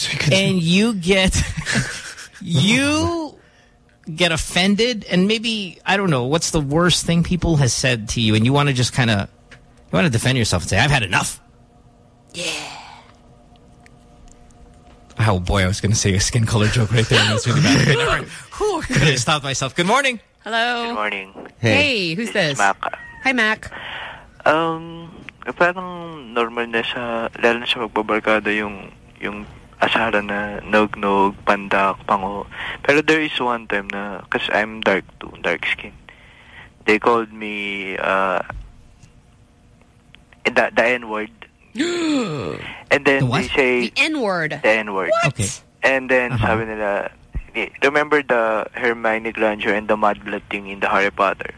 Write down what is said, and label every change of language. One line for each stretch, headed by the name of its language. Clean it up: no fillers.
English: And you get offended and maybe, I don't know, what's the worst thing people has said to you and you want to just kind of, you want to defend yourself and say, I've had enough. Yeah. Oh boy, I was going to say a skin color joke right there. That's really bad. Could have stopped myself. Good morning. Hello. Good morning. Hey, who's this? Mac. Hi, Mac.
Filipino: Parang normal na siya, lalo na siya magbabarkada yung asara na nognog, pandak, pango.
English: Pero there is one time na, because I'm dark too, dark skin. They called me, the N-word. And then the they say... The N-word. The N-word. Okay. And then uh-huh.
Filipino: sabi nila,
English: remember the Hermione Granger and the mudblood thing in the Harry Potter?